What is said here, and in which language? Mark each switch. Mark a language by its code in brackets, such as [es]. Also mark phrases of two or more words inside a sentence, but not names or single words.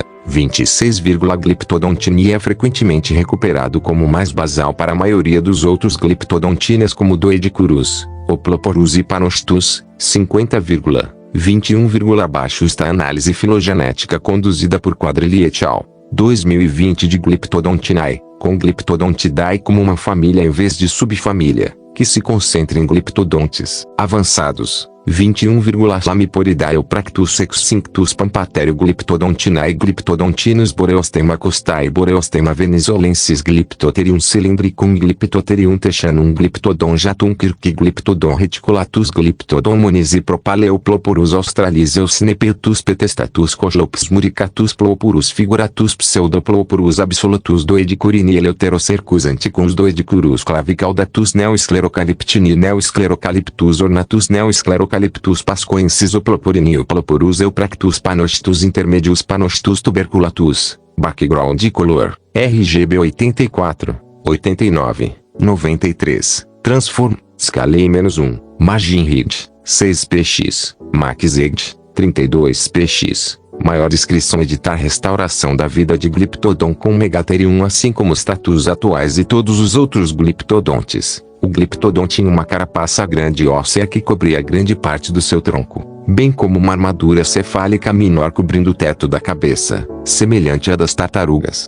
[pt] 26, Glyptodontinae é frequentemente recuperado como mais basal para a maioria dos outros Glyptodontinas como Doedicurus, Oploporus e Panostus. 50, 21, abaixo está a análise filogenética conduzida por Quadrelli et al. 2020 de Glyptodontinae, com Glyptodontidae como uma família em vez de subfamília, que se concentra em Glyptodontes avançados. 21, Chlamyporidae ou Practus extinctus Pampatherio Glyptodontinae Glyptodontinus Boreostema costae Boreostema venezolensis Glyptotherium cylindricum Glyptotherium techanum Glyptodon jatum kirki Glyptodon reticulatus Glyptodon monisi Propaleoploporus australiseus Nepetus petestatus Cochlops muricatus Plopurus figuratus Pseudoploporus absolutus Doedicurini Eleuterocercus anticus Doedicurus clavicaudatus Neoesclerocaliptini Neoesclerocaliptus ornatus Neoesclerocaliptus pascoensis Oploporini Oploporus Eupractus panostus intermedius panostus tuberculatus. [en] Background color, RGB 84, 89, 93, Transform, Scalei -1, Margin Read, 6px, Max Edge, 32px. [pt] Maior descrição editar restauração da vida de Glyptodon com Megatherium assim como os tatus atuais e todos os outros Glyptodontes. O Glyptodon tinha uma carapaça grande e óssea que cobria grande parte do seu tronco, bem como uma armadura cefálica menor cobrindo o teto da cabeça, semelhante à das tartarugas.